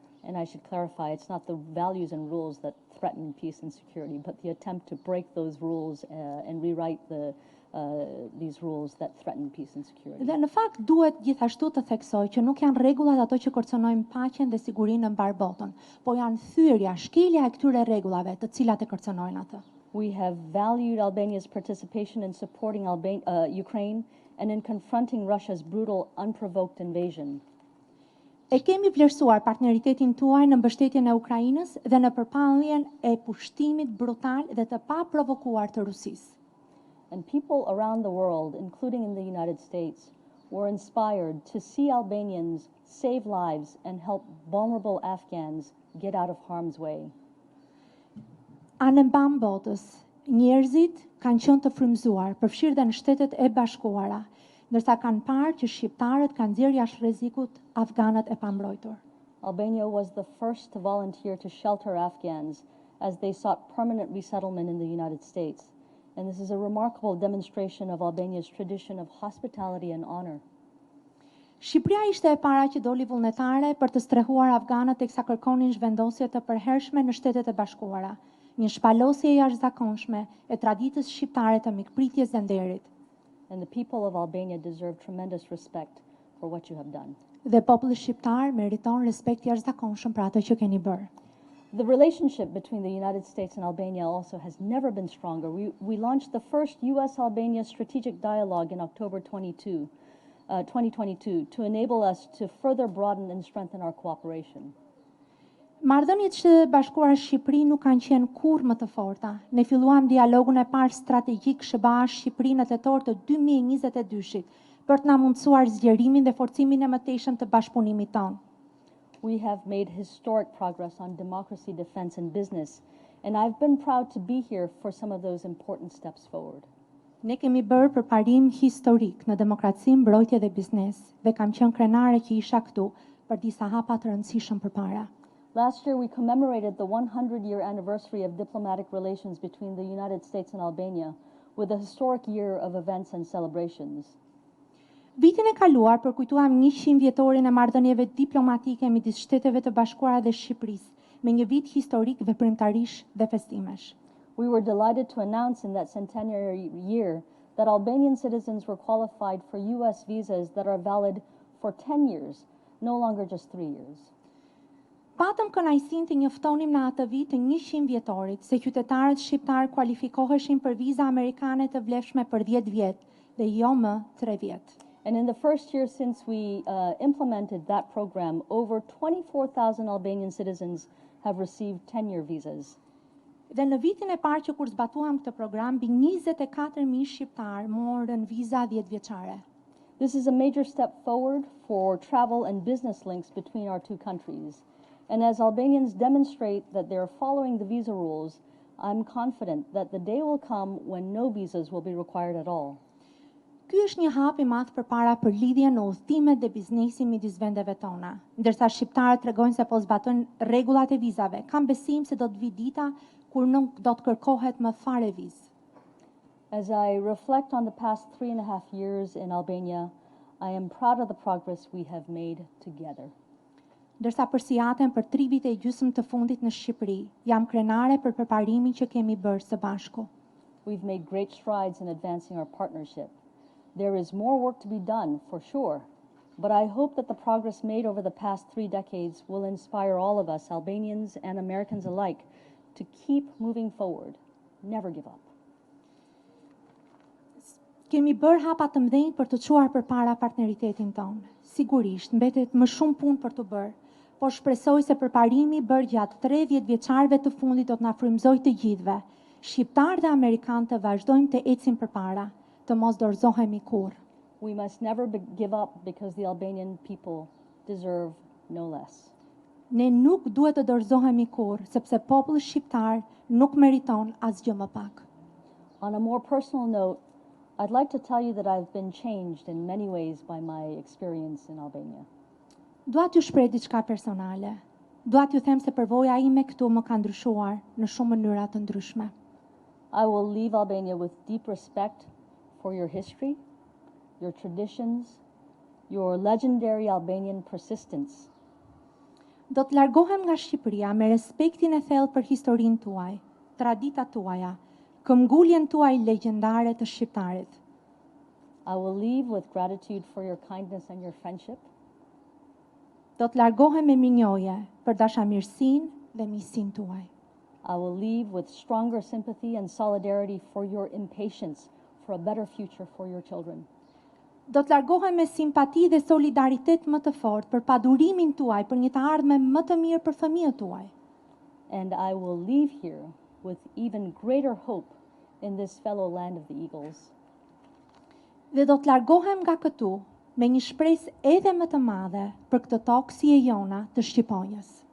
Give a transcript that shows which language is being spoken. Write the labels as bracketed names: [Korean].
[English] And I should clarify, it's not the values and rules that threaten peace and security, but the attempt to break those rules and rewrite these rules that threaten peace and security. [Albanian] Dhe në fakt duhet gjithashtu të theksoj që nuk janë rregullat ato që kërcënojnë paqen dhe sigurinë në mbar botën, po janë thyrja, shkelja e këtyre rregullave të cilat e kërcënojnë atë. [English] We have valued Albania's participation in supporting Ukraine and in confronting Russia's brutal, unprovoked invasion. [Albanian] E kemi vlerësuar partneritetin tuaj në mbështetjen e Ukrainës dhe në përpalljen e pushtimit brutal dhe të paprovokuar të Rusisë. [English] And people around the world, including in the United States, were inspired to see Albanians save lives and help vulnerable Afghans get out of harm's way. [Albanian] Anë mban botës, njerëzit kanë qenë të frymëzuar, përfshirë dhe në Shtetet e Bashkuara, ndërsa kanë parë që shqiptarët kanë nxjerrë jashtë rrezikut afganët e pambrojtur. [English] Albania was the first to volunteer to shelter Afghans as they sought permanent resettlement in the United States. And this is a remarkable demonstration of Albania's tradition of hospitality and honor. [Albanian] Shqipëria ishte e para që doli vullnetare për të strehuar afganët teksa kërkonin zhvendosje të përhershme në Shtetet e Bashkuara, një shpalosje e jashtëzakonshme e traditës shqiptare të mikpritjes dhe nderit. [English] And the people of Albania deserve tremendous respect for what you have done. [Albanian] Dhe populli shqiptar meriton respekt jashtëzakonshëm për atë që keni bërë. [English] The relationship between the United States and Albania also has never been stronger. We launched the first U.S.-Albania strategic dialogue in October 2022 to enable us to further broaden and strengthen our cooperation. [Albanian] Marrëdhëniet Shtetet e Bashkuara Shqipëri nuk kanë qenë kurrë më të forta. Ne filluam dialogun e parë strategjik SHBA-Shqipëri në tetor të 2022-shit për të na mundësuar zgjerimin dhe forcimin e mëtejshëm të bashkëpunimit tonë. [English] We have made historic progress on democracy, defense, and business, and I've been proud to be here for some of those important steps forward. [Albanian] Ne kemi bërë përparim historik në demokraci, mbrojtje dhe biznes, dhe kam qenë krenare që isha këtu për disa hapa të rëndësishëm përpara. [English] Last year, we commemorated the 100-year anniversary of diplomatic relations between the United States and Albania with a historic year of events and celebrations. [Albanian] Vitin e kaluar përkujtuam 100 vjetorin e marrëdhënieve diplomatike midis Shteteve të Bashkuara dhe Shqipërisë, me një vit historik veprimtarish dhe festimesh. [English] We were delighted to announce in that centenary year that Albanian citizens were qualified for U.S. visas that are valid for 10 years, no longer just 3 years. [Albanian] Patëm kënaqësinë të njoftonim në atë vit të 100 vjetorit se qytetarët shqiptar kualifikoheshin për viza amerikane të vlefshme për 10 vjet dhe jo më 3 vjet. [English] And in the first year since we implemented that program, over 24,000 Albanian citizens have received 10-year visas. [Albanian] Dhe në vitin e parë që kur zbatuam këtë program, mbi 24,000 shqiptar morën viza 10 vjeçare. [English] This is a major step forward for travel and business links between our two countries. And as Albanians demonstrate that they are following the visa rules, I'm confident that the day will come when no visas will be required at all. [Albanian] Ky është një hap i madh përpara për lidhjen në udhëtimet dhe biznesin midis vendeve tona. Ndërsa shqiptarët tregojnë se po zbatojnë rregullat e vizave, kam besim se do të vi dita kur nuk do të kërkohet më fare vizë. [English] As I reflect on the past 3.5 years in Albania, I am proud of the progress we have made together. [Albanian] Ndërsa përsijaten për 3 vite e gjysmë të fundit në Shqipëri, jam krenare për përparimin që kemi bërë së bashku. [English] We've made great strides in advancing our partnership. There is more work to be done, for sure, but I hope that the progress made over the past 3 decades will inspire all of us, Albanians and Americans alike, to keep moving forward. never give up. [Albanian] Kemi bërë hapa të mëdhenj për të çuar përpara partneritetin tonë. Sigurisht, mbetet më shumë punë për të bërë, por shpresoj se përparimi bërë gjatë 30 vjeçarëve të fundit do të na frymëzojë të gjithëve. Shqiptarë dhe amerikanë të vazhdojmë të ecim përpara, të mos dorëzohemi kurrë. [English] We must never give up because the Albanian people deserve no less. [Albanian] Ne nuk duhet të dorëzohemi kurrë, sepse populli shqiptar nuk meriton asgjë më pak. [English] On a more personal note, I'd like to tell you that I've been changed in many ways by my experience in Albania. [Albanian] Dua t'ju shpreh diçka personale. Dua t'ju them se përvoja ime këtu më ka ndryshuar në shumë mënyra të ndryshme. [English] I will leave Albania with deep respect for your history, your traditions, your legendary Albanian persistence. [Albanian] Do të largohem nga Shqipëria me respektin e thellë për historinë tuaj, traditat tuaja, këmbguljen tuaj legjendare të shqiptarit. [English] I will leave with gratitude for your kindness and your friendship. [Albanian] Do të largohem me minjoje për dashamirësinë dhe miqësinë tuaj. [English] I will leave with stronger sympathy and solidarity for your impatience for a better future for your children. [Albanian] Do të largohem me simpati dhe solidaritet më të fortë për padurimin tuaj për një të ardhme më të mirë për fëmijët tuaj. [English] And I will leave here with even greater hope in this fellow land of the eagles. [Albanian] Dhe do të largohem nga këtu me një shpresë edhe më të madhe për këtë tokë si e jona të Shqiponjës.